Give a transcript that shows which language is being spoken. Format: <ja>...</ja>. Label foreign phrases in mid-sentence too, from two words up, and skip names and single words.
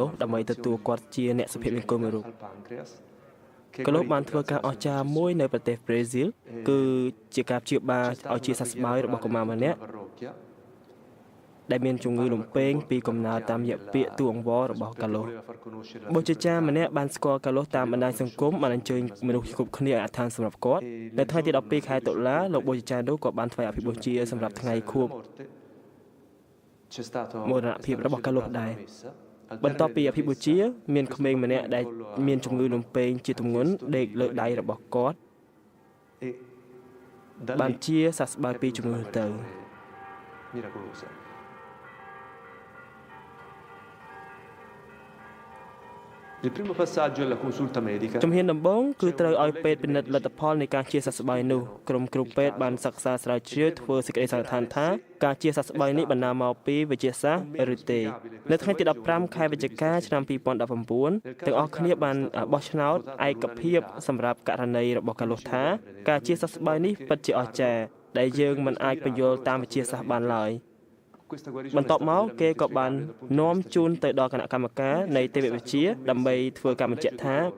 <km>សដើម្បីទទួលគាត់ជាអ្នកសុភមង្គលមួយរូបកាឡូសបានធ្វើការអស្ចារ្យមួយនៅប្រទេសប្រេស៊ីលគឺជាការព្យាបាលឲ្យជាសះស្បើយរបស់កុមារម្នាក់ដែលមានជំងឺលំពេងពីកំណើតតាមរយៈពាក្យទូអង្វររបស់កាឡូសបុព្វចារ្យម្នាក់បានស្គាល់កាឡូសតាមបណ្ដាញសង្គមបានអញ្ជើញមនុស្សគ្រប់គ្នាឲ្យអត្ថានសម្រាប់គាត់នៅថ្ងៃទី12ខែតុលាលោកបុព្វចារ្យនោះក៏បានធ្វើអភិបូជាសម្រាប់ថ្ងៃខួប មរណភាពរបស់កាឡូសដែរបន្ទាប់ពីអភិបូជាមានក្មេងម្នាក់ដែលមានជំងឺលំពេងជាទម្ងន់ដេកលើដៃរបស់គាត់បានជាសះស្បើយពីជំងឺទៅ</km> <it>Il primo passaggio è la consulta medica.</it> <km>ជំហានដំបូងគឺត្រូវឲ្យពេទ្យពិនិត្យលទ្ធផលនៃការជាសះស្បើយនោះក្រុមគ្រូពេទ្យបានសិក្សាស្រាវជ្រាវធ្វើសេចក្តីសន្និដ្ឋានថាការជា សះស្បើយនេះបណ្ដាលមកពីវិទ្យាសាស្ត្រឬទេនៅថ្ងៃទី15ខែវិច្ឆិកាឆ្នាំ2019ទាំងអស់គ្នាបានបោះឆ្នោតឯកភាពសម្រាប់ករណីរបស់កាឡូសថាការជាសះស្បើយនេះពិតជាអស្ចារ្យដែលយើងមិនអាចបញ្យល់តាមវិទ្យាសាស្ត្របានឡើយបន្ទាប់មកគេក៏បាននាំជូនទៅដល់គណៈកម្មការនៃទេវវិទ្យាដើម្បីធ្វើការបញ្ជាក់ថា</km>